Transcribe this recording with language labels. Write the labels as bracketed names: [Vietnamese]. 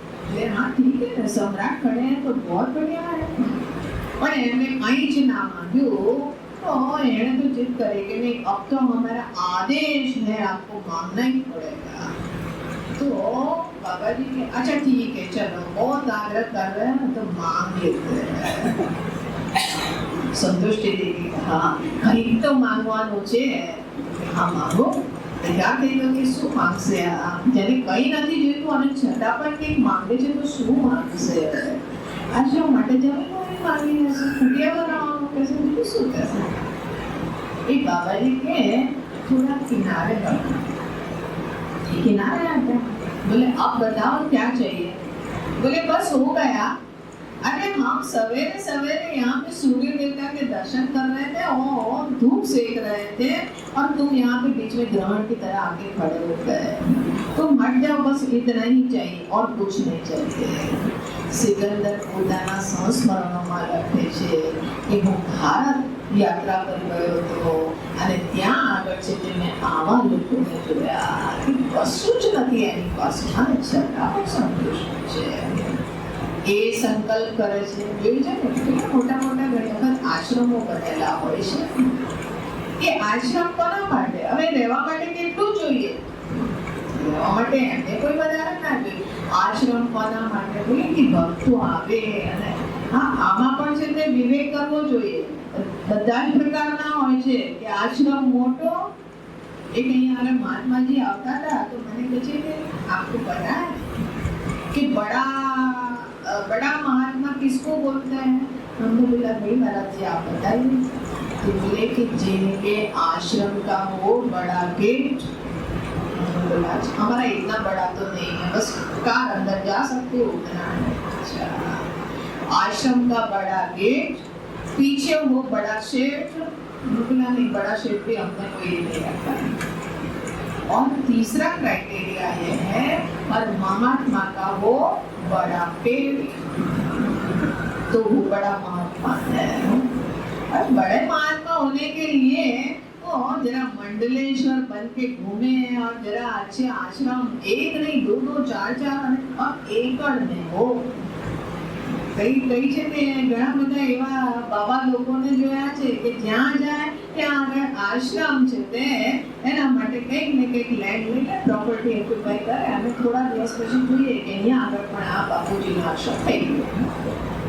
[Hindi] बोले हाँ ठीक है ना, सम्राट खड़े हैं तो बहुत बढ़िया है. [Gujarati] પણ એમને કંઈ જ ના માંગ્યું [Hindi] तो एने तो जिद करे कि नहीं अब तो हमारा आदेश है, आपको मांगना ही पड़ेगा. तो बाबा जी ने अच्छा ठीक है चलो बहुत आग्रह कर रहे हैं तो मांग लेते हैं. संतुष्टि देवी हाँ कहीं तो मांगવાનું છે. [Gujarati] હા માગો. તૈયાર થઈ ગયો કે શું માંગશે આ? જેને કંઈ નથી જોઈતું અને છતાં પણ કંઈક માંગે છે તો શું માંગશે? આ શા માટે જમીન માંગી હશે, કુટિયા બનાવવાનું કહેશે, બીજું શું કહેશે? એ બાબાજી કે [Hindi] થોડા કિનારે बैठो. किनारे आते बोले अब बताओ क्या चाहिए? बोले बस हो गया. अरे हम सवेरे सवेरे यहाँ पे सूर्य देवता के दर्शन कर रहे थे और धूप सेक रहे थे और तुम यहाँ पे बीच में ग्रहण की तरह आके खड़े हो गए. तुम हट जाओ, बस इतना ही चाहिए और कुछ नहीं चाहिए. [Gujarati] સિકંદર પોતાના સંસ્મરણોમાં લખે છે કે હું ભારત યાત્રા પર ગયો હતો અને ત્યાં આગળ છે તે મેં આવા લોકોને જોયા કે કશું જ નથી એની પાસે અને છતાં પણ સંતુષ્ટ છે. એ સંકલ્પ કરે છે. જોઈ છે ને કેટલા મોટા મોટા ઘણી વખત આશ્રમો બનેલા હોય છે કે આશ્રમ કોના માટે? હવે રહેવા માટે કેટલું જોઈએ? રહેવા માટે એમને કોઈ વધારે ના જોઈએ. આશ્રમ કોના માટે? બોલે કે ભક્તો આવે અને હા, આમાં પણ છે તે વિવેક કરવો જોઈએ. બધા જ પ્રકારના હોય છે કે આશ્રમ મોટો. એક અહીંયા આગળ મહાત્માજી આવતા હતા તો મને કહે છે કે [Hindi] આપકો પતા है कि बड़ा महात्मा किसको बोलते हैं? हमने बोला भाई महाराज जी आप बताइए. तो बोले कि जिनके आश्रम का वो बड़ा गेट. बोला हमारा इतना बड़ा तो नहीं है, बस कार अंदर जा सकते हो उतना है. अच्छा, आश्रम का बड़ा गेट, पीछे वो बड़ा शेड. बोला नहीं, बड़ा शेड भी हमने कोई नहीं रखा है. और तीसरा क्राइटेरिया ये है और महात्मा का वो बड़ा पेड़, तो वो बड़ा महात्मा है. और बड़े महात्मा होने के लिए वो जरा मंडलेश्वर बन के घूमे और जरा अच्छे आश्रम एक नहीं दो दो चार और एकड़ में हो. [Gujarati] कई છે તે ઘણા બધા એવા બાબા લોકોને જોયા છે કે જ્યાં જાય ત્યાં આગળ આશ્રમ છે તે એના માટે કંઈક ને કંઈક લેન્ડ લઈને પ્રોપર્ટી એક્યુપાય કરે અને થોડા દિવસ પછી જોઈએ કે અહીંયા આગળ પણ આ બાપુજીનો આશ્રમ થઈ ગયો.